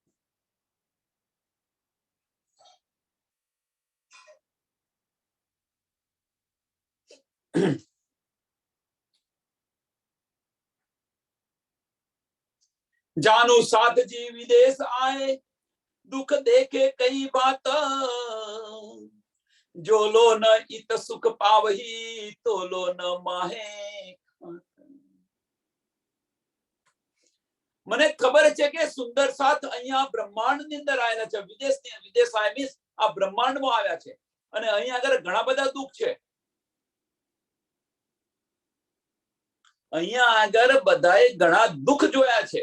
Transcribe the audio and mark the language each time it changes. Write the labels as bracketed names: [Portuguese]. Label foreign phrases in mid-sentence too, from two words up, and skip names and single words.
[Hindi] जानु साथ जी विदेश आए, दुख देखे कई बात, जो लो न इत सुख पावही, तो लो न माहे. [Gujarati] મને ખબર છે કે સુંદર સાથ અહીંયા બ્રહ્માંડની અંદર આવેલા છે. વિદેશ આયા મીન્સ આ બ્રહ્માંડમાં આવ્યા છે. અને અહીંયા આગળ ઘણા બધા દુઃખ છે. અહીંયા આગળ બધાએ ઘણા દુઃખ જોયા છે.